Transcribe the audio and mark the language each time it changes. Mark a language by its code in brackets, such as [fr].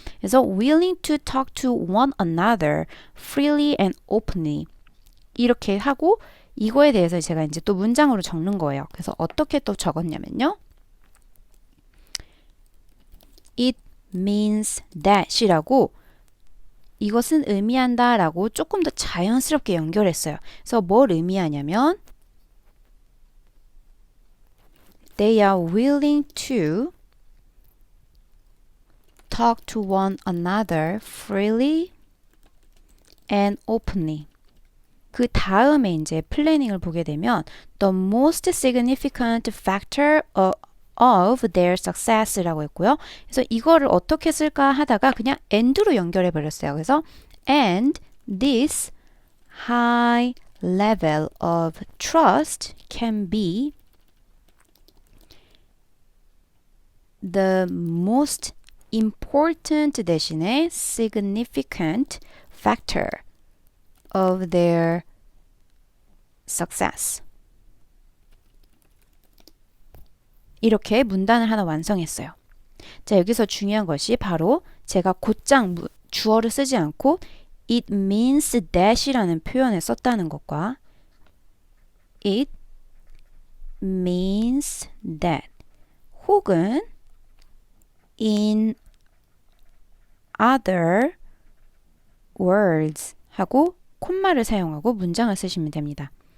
[ko] 그래서 [en] willing to talk to one another freely and openly [ko] 이렇게 하고 이거에 대해서 제가 이제 또 문장으로 적는 거예요. 그래서 어떻게 또 적었냐면요. [en] It means that [ko] 이라고 이것은 의미한다 라고 조금 더 자연스럽게 연결했어요. 그래서 뭘 의미하냐면 [en] They are willing to talk to one another freely and openly. [ko] 그 다음에 이제 플래닝을 보게 되면 [en] the most significant factor of their success [ko] 라고 했고요. 그래서 이거를 어떻게 쓸까 하다가 그냥 and로 연결해 버렸어요. 그래서 [en] and this high level of trust can be the most important [ko] 대신에 [en] significant factor of their success. [ko] 이렇게 문단을 하나 완성했어요. 자, 여기서 중요한 것이 바로 제가 곧장 주어를 쓰지 않고 [en] it means that [ko] 이라는 표현을 썼다는 것과 it means that 혹은 [en] in other words [ko] 하고 콤마를 사용하고 문장을 쓰시면 됩니다.